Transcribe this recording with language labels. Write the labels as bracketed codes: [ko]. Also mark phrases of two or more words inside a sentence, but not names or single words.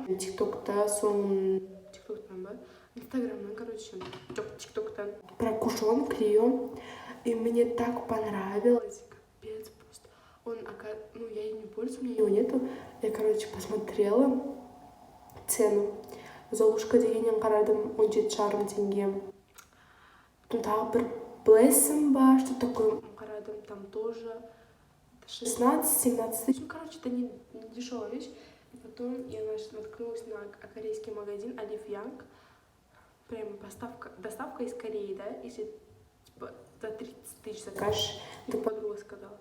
[ru] TikTok-то, TikTok-то, да? Инстаграм, короче, TikTok-то. Про кушон Клио. И мне так понравилось. Капец просто. Я им не пользуюсь, у меня его нету. Я, посмотрела цену. [kk] Золушка дегеннен қарадым, 17,5 теңге. Потом тағы бір Blessing ба, [ru] что такое қарадым, там тоже 16-17 тысяч. Это не дешевая вещь. И потом я наткнулась на корейский магазин Alif Young. Прямо доставка из Кореи, да? Если типа за 30 тысяч закажешь, это подруга сказала.